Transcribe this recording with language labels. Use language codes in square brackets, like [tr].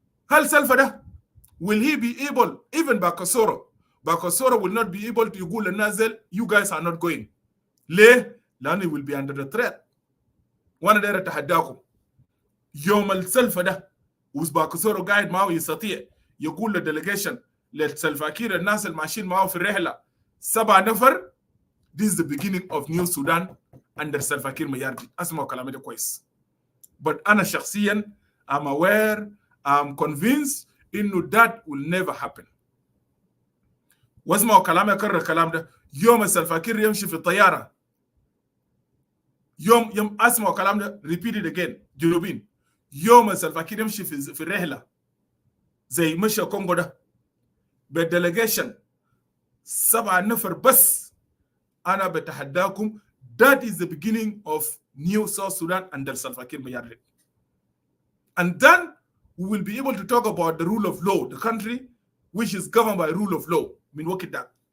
[ar] هل سلفا ده [en] will he be able even Bakasoro will not be able to [ar] يقول للناس [en] you guys are not going. [ar] ليه؟ لانه [en] will be under the threat. [ar] وانا داير اتحداكم يوم السلفا ده وباكسورو قاعد معه يستطيع يقول للديليجيشن للسلفا كير الناس اللي ماشيين معه في الرحله 7 نفر [en] this is the beginning of new Sudan under [ar] سلفا كير مياردي. اسمعوا كلامي ده كويس. [en] but [ar] انا شخصيا [en] I'm aware I'm convinced انه that will never happen. [ar] واسمعوا كلامي اكرر الكلام ده يوم السلفا كير يمشي في الطياره يوم اسمعوا كلام ده [en] repeat it again [ar] جنوبين يوم سلفا كير يمشي في الرحله زي مشى كونغو ده بالديليجيشن 7 نفر بس انا بتحداكم [en] that is the beginning of new South Sudan under Salva Kiir Mayardit. And then we will be able to talk about the rule of law, the country which is governed by rule of law [ar] من وقت ده.